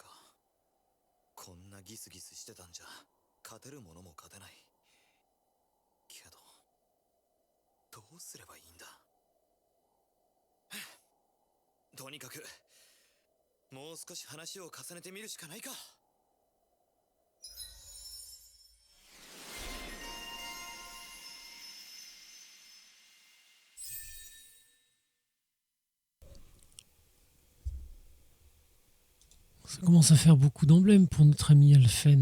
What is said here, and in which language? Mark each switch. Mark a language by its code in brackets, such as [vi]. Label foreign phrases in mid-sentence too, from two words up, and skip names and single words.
[ja] こんなギスギスしてたんじゃ勝てるものも勝てない。けどどうすればいいんだ。とにかくもう少し話を重ねてみるしかないか。 [fr] Ça commence à faire beaucoup d'emblèmes pour notre ami Alphen.